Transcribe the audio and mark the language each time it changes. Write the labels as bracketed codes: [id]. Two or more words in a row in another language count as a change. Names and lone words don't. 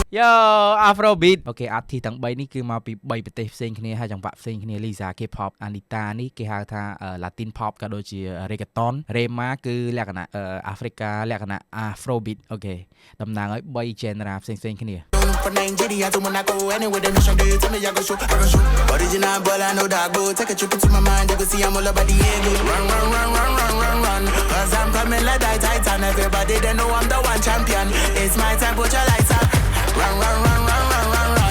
[en] Yo Afrobeat [km] អូខេ artist ទាំង3នេះគឺមកពី3ប្រទេសផ្សេงគ្នាហើយចង្វាក់ផ្សេងគ្នា Lisa K-pop Anita នេះគេហៅថា [en] Latin pop [km] ក៏ដូចជា reggaeton Rema គឺលក្ខណៈ Africa លក្ខណៈ Afrobeat អូខេតំណាងឲ្យ3 genre ផ្សេងគ្នា [en] From Nigeria to Monaco Anywhere the mission they tell me I go show Original ball I know that go Take a trip into my mind You can see I'm all about the ego Run Cause I'm coming like that Titan everybody they know I'm the one champion. It's my time, put your lights up. Run, run, run, run, run, run, run.